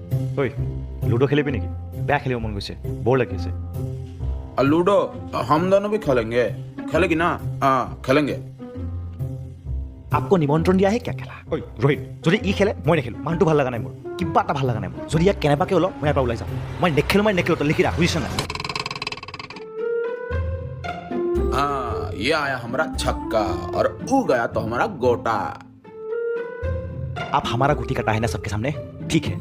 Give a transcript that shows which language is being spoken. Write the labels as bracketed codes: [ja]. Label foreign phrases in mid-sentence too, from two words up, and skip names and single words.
[as] ঐ লুডো খেলিবি নেকি? বেয়া খেলিব মন গৈছে, বৰ লাগি আছে। [hi] लूडो हम दोनों भी खेलेंगे, खेलेगी ना? हाँ खेलेंगे। आपको निमंत्रण [as] দিয়া হে [hi] क्या খেলা? [as] ঐ ৰোহিত, যদি ই খেলে মই নেখেলো, মানুহটো ভাল লগা নাই মোৰ, কিবা এটা ভাল লগা নাই মোৰ। যদি ইয়াক কেনেবাকৈ ওলাও মই ইয়াৰ পৰা ওলাই যাম। মই নেখেলো তই লিখি ৰাখ, বুজিছ নাই? [hi] हाँ ये आया हमारा छक्का और ऊ गया तो हमारा गोटा। आप हमारा गुटी काटा है ना सबके सामने, ठीक है?